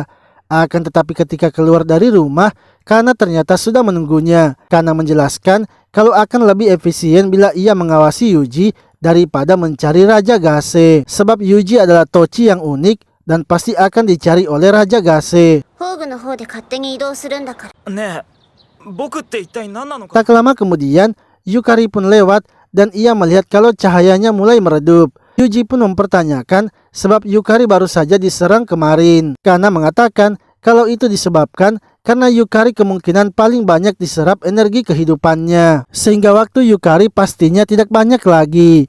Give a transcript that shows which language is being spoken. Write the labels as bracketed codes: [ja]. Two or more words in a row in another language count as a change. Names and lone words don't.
[id] Akan tetapi ketika keluar dari rumah, Kana ternyata sudah menunggunya. Kana menjelaskan kalau akan lebih efisien bila ia mengawasi Yuji daripada mencari Raja Gase, sebab Yuji adalah Tochi yang unik dan pasti akan dicari oleh Raja Gase. [ja] ホーグの方で勝手に移動するんだから。ねえ、僕って一体何なのか。 [id] Tak lama kemudian, Yukari pun lewat dan ia melihat kalau cahayanya mulai meredup. Yuji pun mempertanyakan sebab Yukari baru saja diserang kemarin. Kana mengatakan kalau itu disebabkan karena Yukari kemungkinan paling banyak diserap energi kehidupannya, sehingga waktu Yukari pastinya tidak banyak lagi.